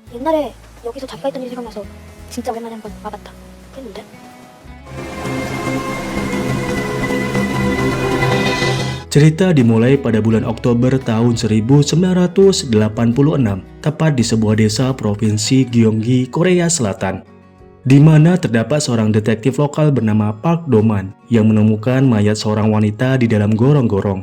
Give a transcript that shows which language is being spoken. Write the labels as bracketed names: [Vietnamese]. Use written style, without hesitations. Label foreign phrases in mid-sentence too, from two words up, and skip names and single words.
[Korean] 옛날에 여기서 잠깐 했던 일이 생각나서 진짜 오랜만에 한번 와봤다 했는데. [Indonesian] Cerita dimulai pada bulan Oktober tahun 1986, tepat di sebuah desa provinsi Gyeonggi, Korea Selatan, di mana terdapat seorang detektif lokal bernama Park Do-man yang menemukan mayat seorang wanita di dalam gorong-gorong.